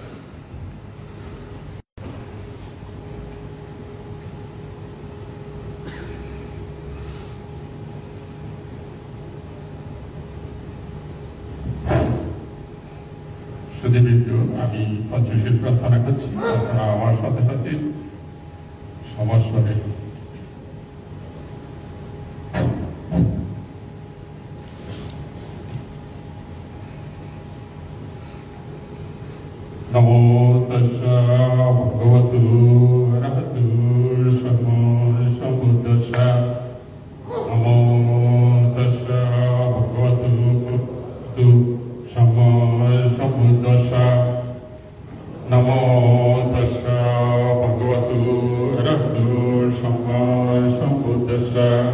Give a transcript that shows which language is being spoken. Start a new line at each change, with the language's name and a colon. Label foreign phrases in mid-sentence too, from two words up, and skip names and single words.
Bangla: সুধীবৃন্দ, আমি পঞ্চশীল প্রার্থনা করছি, আপনারা আমার সাথে সাথে সমস্বরে
Pali: নমো তস্যা ভগবতু অরহতু সম্মা নমো তস্যা ভগবতু সম্মা নমো তস্যা ভগবতু অরহতু সম্মা